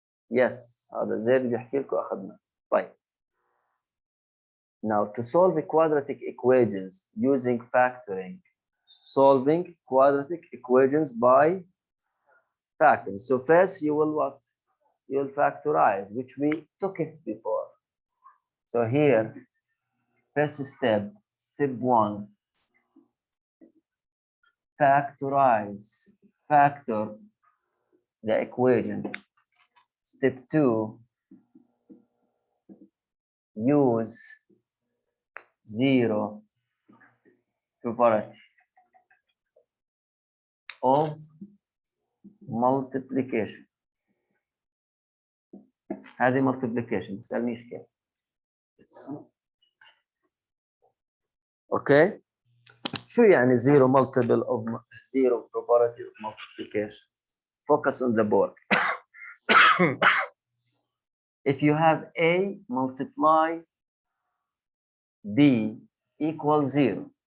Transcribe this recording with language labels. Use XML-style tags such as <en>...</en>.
<ar>Yes, هذا زي اللي بيحكي لكم أخذنا. طيب.</ar> <en>Now to solve the quadratic equations using factoring, solving quadratic equations by factoring. So first you will what? You will factorize, which we took it before. So here, first step 1, factorize, factor the equation. Step 2, use zero probability of multiplication.</en> <ar>هذه multiplication تسألنيش كيف.</ar> <en>Okay شو يعني zero multiple of zero probability of multiplication? Focus on the board. If you have a multiply b equals 0.</en>